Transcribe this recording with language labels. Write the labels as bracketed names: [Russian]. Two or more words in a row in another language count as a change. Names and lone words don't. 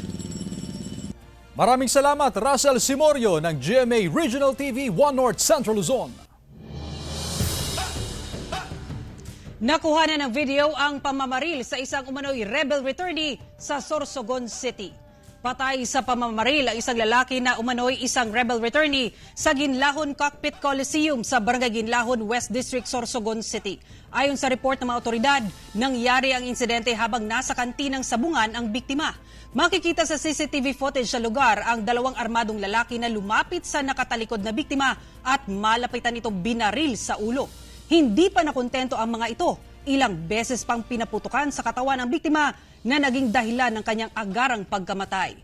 [Filipino] Maraming salamat, Russell Simorio ng GMA Regional TV 1 North Central Luzon. Nakuha na ng video ang pamamaril sa isang umano'y [English] rebel returnee [Filipino] sa Sorsogon City. Patay sa pamamaril ang isang lalaki na umano'y isang [English] rebel returnee [Filipino] sa Ginlahon Cockpit Coliseum sa Barangay Ginlahon, West District, Sorsogon City. Ayon sa report ng mga otoridad, nangyari ang insidente habang nasa kantinang sabungan ang biktima. Makikita sa [English] CCTV footage [Filipino] sa lugar ang 2 armadong lalaki na lumapit sa nakatalikod na biktima at malapitan itong binaril sa ulo. Hindi pa nakontento ang mga ito. Ilang beses pang pinaputukan sa katawan ng biktima na naging dahilan ng kanyang agarang pagkamatay.